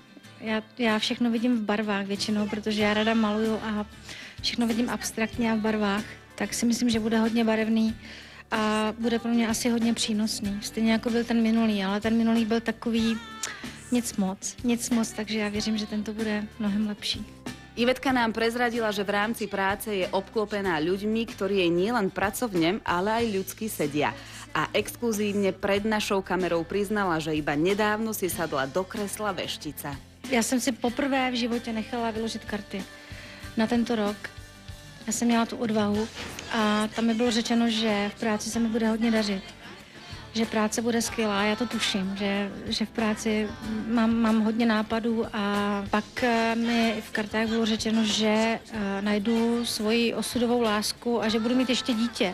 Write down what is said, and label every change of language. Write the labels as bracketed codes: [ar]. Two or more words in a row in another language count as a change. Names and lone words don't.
[cs] Já všechno vidím v barvách většinou, protože já rada maluju a všechno vidím abstraktně a v barvách. Tak si myslím, že bude hodně barevný a bude pro mě asi hodně přínosný. Stejně jako byl ten minulý, ale ten minulý byl takový nic moc, takže já věřím, že tento bude mnohem lepší. [sk] Ivetka nám prezradila, že v rámci práce je obklopená ľuďmi, ktorí jej nielen pracovne, ale aj ľudsky sedia. A exkluzívne pred našou kamerou priznala, že iba nedávno si sadla do kresla veštica. [cs] Já jsem si poprvé v životě nechala vyložit karty na tento rok. Já jsem měla tu odvahu a tam mi bylo řečeno, že v práci se mi bude hodně dařit. Že práce bude skvělá, já to tuším, že v práci mám hodně nápadů a pak mi v kartách bylo řečeno, že najdu svoji osudovou lásku a že budu mít ještě dítě.